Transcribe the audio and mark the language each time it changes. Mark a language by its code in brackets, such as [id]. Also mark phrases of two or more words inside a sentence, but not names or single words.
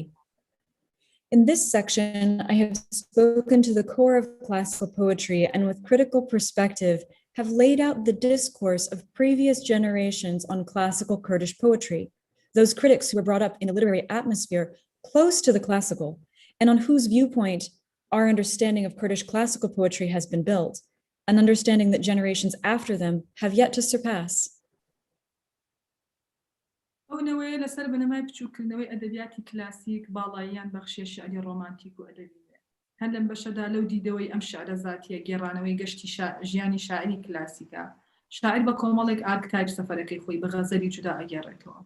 [en] In this section, I have spoken to the core of classical poetry and with critical perspective have laid out the discourse of previous generations on classical Kurdish poetry, those critics who were brought up in a literary atmosphere close to the classical, and on whose viewpoint our understanding of Kurdish classical poetry has been built, an understanding that generations after them have yet to surpass. [ckb] ئەو نەوەیە لەسەر بنەمای بچووکردنەوەی ئەدەبیاتی کلاسیک باڵاییان بەخشیە شعری ڕۆمانتیک و ئەدەبی هەر لەم بەشەدا لەو دیدەوەی ئەم شعرە زاتیە گێڕانەوەی گەشتی ژیانی شاعری کلاسیکە شاعر بە کۆمەڵێک ئارکتایپ سەفەرەکەی خۆی بە غەزەلی جودا ئەگێڕێتەوە.